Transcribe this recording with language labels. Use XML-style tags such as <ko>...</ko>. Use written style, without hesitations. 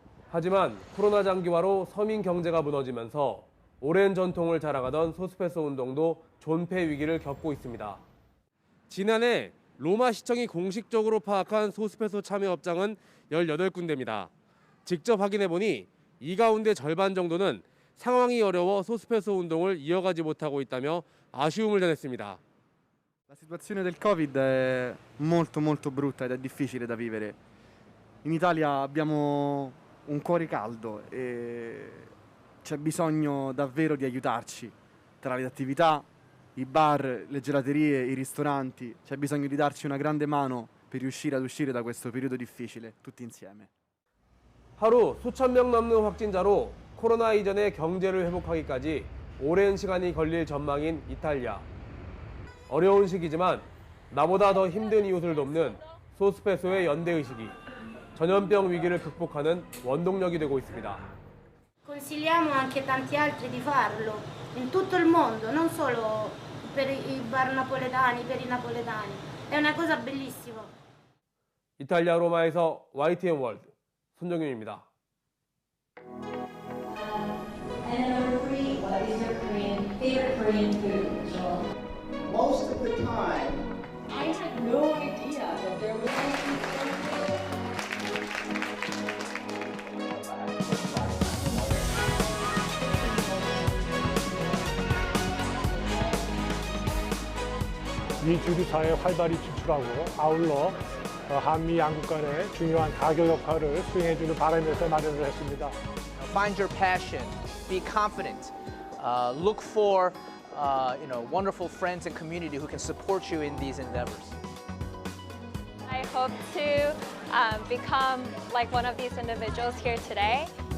<ko>하지만 코로나 장기화로 서민 경제가 무너지면서 오랜 전통을 자랑하던 소스페소 운동도 존폐 위기를 겪고 있습니다. 지난해 로마 시청이 공식적으로 파악한 소스페소 참여 업장은 18군데입니다. 직접 확인해보니 이 가운데 절반 정도는 상황이 어려워 소스페소 운동을 이어가지 못하고 있다며 아쉬움을 전했습니다.</ko> <it>La situazione del Covid è molto brutta ed è difficile da vivere. In Italia abbiamo un cuore caldo e c'è bisogno davvero di aiutarci. Tra le attività, i bar, le gelaterie, i ristoranti, c'è bisogno di darci una grande mano per riuscire ad uscire da questo periodo difficile, tutti insieme.</it> <ko>하루 수천 명 넘는 확진자로 코로나 이전의 경제를 회복하기까지 오랜 시간이 걸릴 전망인 이탈리아. 어려운 시기지만 나보다 더 힘든 이웃을 돕는 소스페소의 연대의식이 전염병 위기를 극복하는 원동력이 되고 있습니다.</ko> <it>Consigliamo anche tanti altri di farlo in tutto il mondo, non solo per i bar napoletani, per i napoletani. È una cosa bellissima.</it> <ko>이탈리아 로마에서 YTN 월드 손정윤입니다.</ko> <en>And number 3, what is your favorite Korean food, Joel? Most of the time, I had no idea that there was</en> <ko>미 주류사에 활발히 진출하고 아울러 한미 양국 간의 중요한 가교 역할을 수행해주는 바람에서 마련을 했습니다.</ko> <en>Find your passion, be confident, look for wonderful friends and community who can support you in these endeavors. I hope to become like one of these individuals here today.</en>